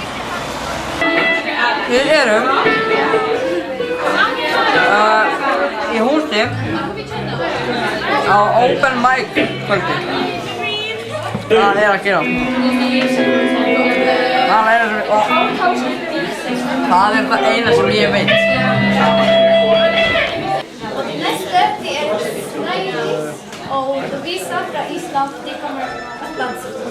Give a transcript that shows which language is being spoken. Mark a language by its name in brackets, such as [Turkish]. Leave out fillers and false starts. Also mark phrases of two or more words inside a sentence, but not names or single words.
[Icelandic] Við erum í húsi á [English] Open Mic [Icelandic] kvöldi. Það er að gera. Það er það eina sem ég veit. [Swedish] Och vissa från Island, de kommer att dansa.